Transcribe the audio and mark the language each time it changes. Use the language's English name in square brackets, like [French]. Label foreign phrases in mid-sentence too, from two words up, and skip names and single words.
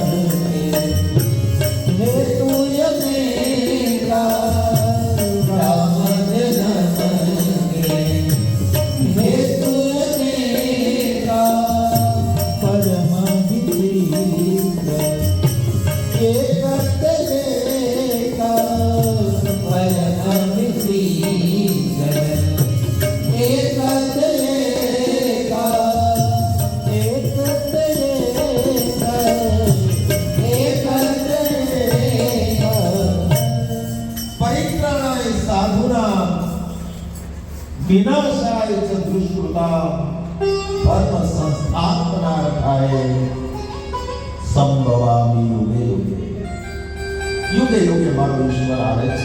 [Awadhi] हेतु अनेका, राम जन्म हेतु अनेका, परम विचित्र एकत एका, परम विचित्र एकत एका, एकत एका, एकत एका। [Sanskrit] પરિત્રાણાય સાધુના વિનાશાય ચ દુષ્કૃતા ધર્મ સંસ્થાપનાર્થાય સંભવામિ યુગે યુગે. [Gujarati] યુગે યુગે મારો ઈશ્વર આવે છે.